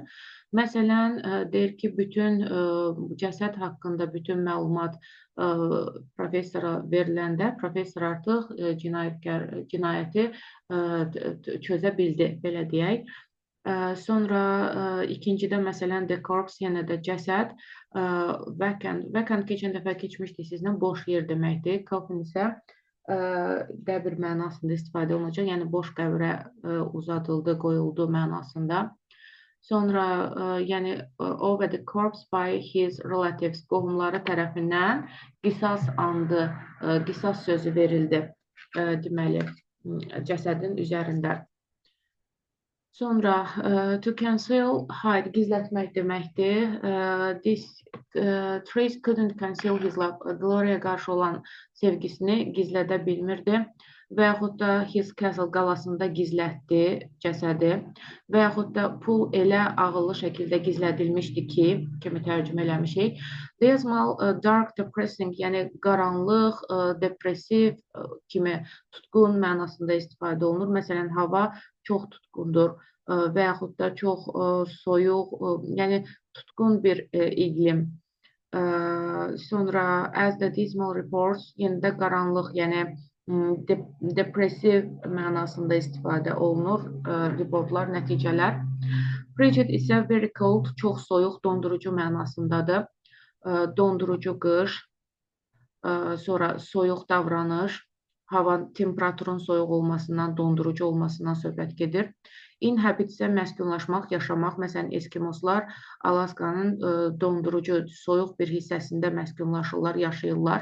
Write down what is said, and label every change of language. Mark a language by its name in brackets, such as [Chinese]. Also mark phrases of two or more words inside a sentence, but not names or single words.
[Azerbaijani] Məsələn, deyir ki, bütün cəsəd haqqında bütün məlumat professora veriləndə professor artıq cinayəti çözə bildi, belə deyək. Sonra ikincidə məsələn [English] the corpse, [Azerbaijani] yenə də cəsəd, vacant keçən dəfə keçmişdik sizlə, boş yer deməkdir. Coffin isə qəbir mənasında istifadə olunacaq, yəni boş qəbrə uzadıldı, qoyuldu mənasında. Sonra yəni [English] over the corpse by his relatives, [Azerbaijani] qohumları tərəfindən qisas andı, qisas sözü verildi deməli cəsədin üzərində. [English] Sonra to conceal, hide, [Azerbaijani] gizlətmək deməkdir. [English] Trace couldn't conceal his love. [Azerbaijani] Gloria'ya qarşı olan sevgisini gizlədə bilmirdi. Və yaxud da [English] his castle, [Azerbaijani] qalasında gizlətdi cəsədi. Və yaxud da pul elə ağıllı şəkildə gizlədilmişdi ki, kimi tərcümə eləmişik. [English] Dismal, dark, depressing, [Azerbaijani] yəni qaranlıq, depressiv kimi tutqun mənasında istifadə olunur. Məsələn, hava çox tutqundur və yaxud da çox soyuq, yəni tutqun bir iqlim. [English] Sonra as the dismal reports, [Azerbaijani] yenə də qaranlıq, yəni depressiv mənasında istifadə olunur reportlar, nəticələr. [English] Frigid isə very cold, [Azerbaijani] çox soyuq, dondurucu mənasındadır. Dondurucu qış, sonra soyuq davranış, hava temperaturun soyuq olmasından, dondurucu olmasından söhbət gedir. Inhabit isə məskunlaşmaq, yaşamaq. Məsələn, Eskimoslar Alaskanın dondurucu, soyuq bir hissəsində məskunlaşırlar, yaşayırlar.